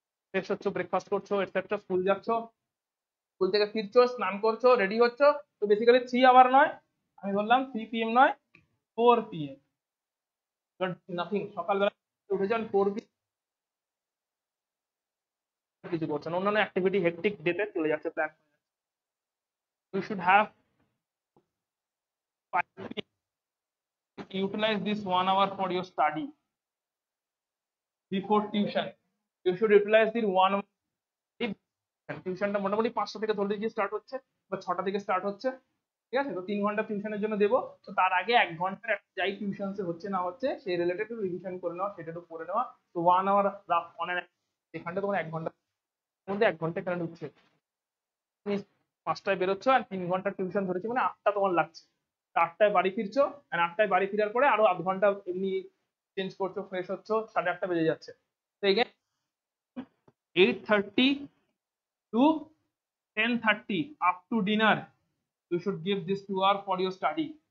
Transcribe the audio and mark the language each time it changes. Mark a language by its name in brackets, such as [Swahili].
[Bangla] Fresh হচ্ছ, breakfast করছো, etcetera, school যাচ্ছ, স্কুল থেকে ফিরছো, স্নান করছো, রেডি হচ্ছ। তো বেসিক্যালি 3 আওয়ার নয়, আমি বললাম 3 PM নয়, 4 PM। নাথিং, সকালবেলা উঠে যান 4 PM, কিছু করছেন, অন্যান্য অ্যাক্টিভিটি হেক্টিক ডেতে চলে যাচ্ছে, plan. [English] You should have utilize this 1 hour for your study before tuition. You should utilize the 1 hour. [Bangla] টিউশনটা মোটামুটি 5টা থেকে ধরলে গিয়ে স্টার্ট হচ্ছে, বা 6টা থেকে স্টার্ট হচ্ছে, ঠিক আছে? তো 3 ঘন্টা টিউশনের জন্য দেবো, তো তার আগে 1 ঘন্টার যাই টিউশন হচ্ছে না হচ্ছে সেই রিলেটেড রিভিশন করে নেওয়া, সেটা একটু পড়ে নেওয়া। তো 1 hour রাফ অন এখানটা তোমার 1 ঘন্টার মধ্যে 1 ঘন্টা এখানে ঢুকছে। তুমি 5টায় বেরোচ্ছ আর 3 ঘন্টা টিউশন ধরেছি, মানে 8টা তোমার লাগছে। 8টায় বাড়ি ফিরছো, আর 8টায় বাড়ি ফেরার পরে আরো আধ ঘন্টা এমনি চেঞ্জ করছো, ফ্রেশ হচ্ছো, 8:30 বেজে যাচ্ছে। [English] তো again 8:30 to 10:30 up to dinner, you should give this 2 hour for your study.